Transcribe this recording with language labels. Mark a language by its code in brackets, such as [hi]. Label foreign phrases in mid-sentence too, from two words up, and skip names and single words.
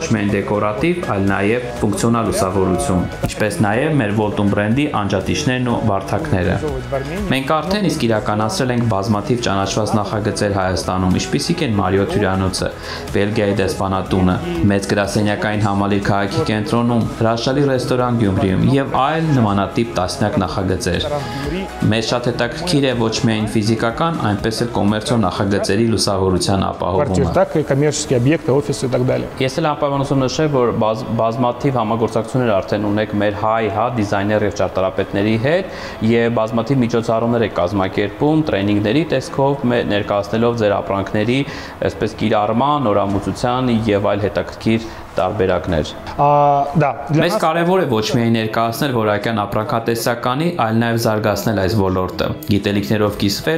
[hy] միայն դեկորատիվ, այլ նաեւ ֆունկցիոնալ լուսավորություն, ինչպես նաեւ մեր Voltum բրենդի անջատիչներն ու վարդակները։ Մենք արդեն իսկ իրականացրել ենք բազմաթիվ ճանաչված նախագծեր Հայաստանում, ինչպիսիք են Մարիոթ հյուրանոցը, Բելգիայի դեսպանատունը, մեծ գրասենյակային համալիր քաղաքի կենտրոնում, հրաշալի ռեստորան Գյումրիում եւ այլ նմանատիպ տասնյակ նախագծեր։ Մեզ շատ հետաքրքիր է ոչ միայն ֆիզիկական, այնպես էլ կոմերցիոն նախագծերի լուսավորության ապահովումը։ [ru] Так и коммерческие объекты, офисы и так далее. [hy] Ես էլ անպայման ուզում նշել, որ բազմաթիվ համագործակցություններ արդեն ունեք մեր հայ, դիզայներ եւ ճարտարապետների հետ եւ բազմաթիվ միջոցառումներ եք կազմակերպում, տրեյնինգների տեսքով ներկայացնելով ձեր ապրանքների, այսպես կիրառման, նորամուծության եւ այլ հետաքրքիր տարբերակներ։ Մեզ կարևոր է ոչ միայն ներկայացնել որակյալ ապրանքատեսականի, այլ նաև զարգացնել այս ոլորտը, գիտելիքներով կիսվել